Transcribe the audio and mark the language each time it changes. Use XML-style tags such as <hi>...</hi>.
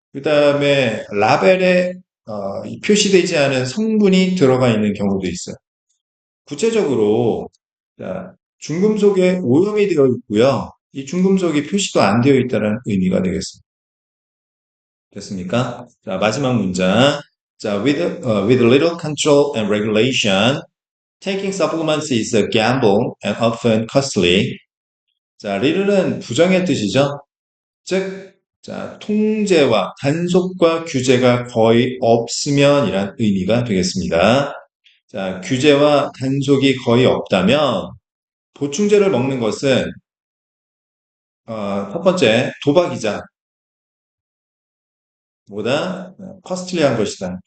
<ko>그 다음에 라벨에 표시되지 않은 성분이 들어가 있는 경우도 있어요. 구체적으로, 자, 중금속에 오염이 되어 있고요. 이 중금속이 표시도 안 되어 있다는 의미가 되겠습니다. 됐습니까? 자, 마지막 문장.</ko> <en>자, with little control and regulation, taking supplements is a gamble and often costly.</en> <ko>자, little은 부정의 뜻이죠. 즉, 자, 통제와 단속과 규제가 거의 없으면 이란 의미가 되겠습니다. 자, 규제와 단속이 거의 없다면 보충제를 먹는 것은 첫 번째 도박이자 보다 커스틀리한 것이다.</ko>